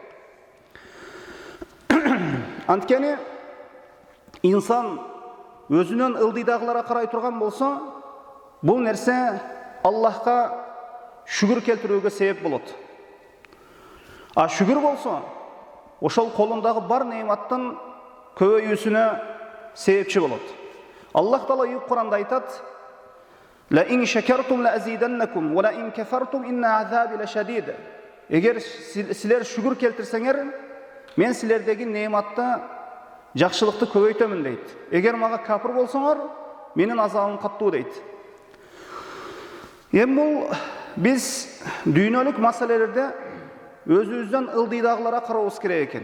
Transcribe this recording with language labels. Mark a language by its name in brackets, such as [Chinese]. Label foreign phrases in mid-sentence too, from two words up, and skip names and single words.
[Kyrgyz] Анткени инсан өзүнөн ылдыйдагыларга карай турган болсо, бул нерсе Аллахка шүгүр келтирүүгө себеп болот. А шүгүр болсо, ошол колундагы бар неематтын көбөйүүсүнө себепчи болот. Аллах Таала Кур'анда айтат: [Arabic] "لئن شكرتم لأزيدنكم ولئن كفرتم إن عذابي لشديد." [Kyrgyz] Эгер силер шүгүр келтирсеңер, мен силердеги неематты, жакшылыкты көбөйтөмүн дейт. Эгер мага капыр болсоңор, менин азабым каттуу дейт. Эми бул биз дүйнөлүк маселелерде өзүбүздөн ылдыйдагыларга карабыз керек экен.